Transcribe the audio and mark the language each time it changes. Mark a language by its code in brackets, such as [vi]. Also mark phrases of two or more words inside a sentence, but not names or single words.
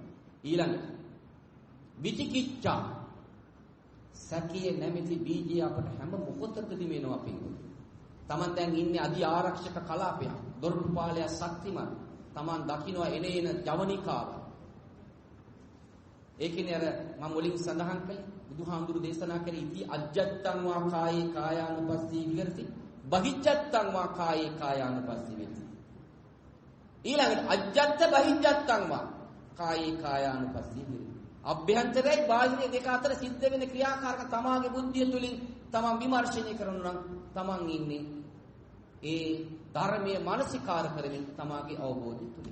[si] ඊළඟට විචිකිච්ඡා සැකයේ නැමැති බීජය අපට හැම මොහොතකදීම එනවා පින්වතුනි. Taman දැන් ඉන්නේ අධි ආරක්ෂක කලාපයක්. දොරටුපාලය ශක්තිමත්. Taman දකින්නවා එන ජවනිකාව. ඒකනේ අර මම මුලින් සඳහන් කළේ බුදුහාමුදුරු දේශනා කරේ [pi] ඉති අජ්ජත්තං වා කායේ කායානුපස්සී විහෙරති බහිජ්ජත්තං වා කායේ කායානුපස්සී වෙති. ඊළඟට අජ්ජත්ත බහිජ්ජත්තං වා කායේ කායානුපස්සී විහෙරති. [si] අභ්‍යන්තරයයි බාහිර දෙක අතර සිද්ධ වෙන ක්‍රියාකාරක තමාගේ බුද්ධිය තුලින් තමන් විමර්ශනය කරනවා නම් තමන් ඉන්නේ ඒ ධර්මයේ මානසිකාර කරමින් තමාගේ අවබෝධය තුලින්.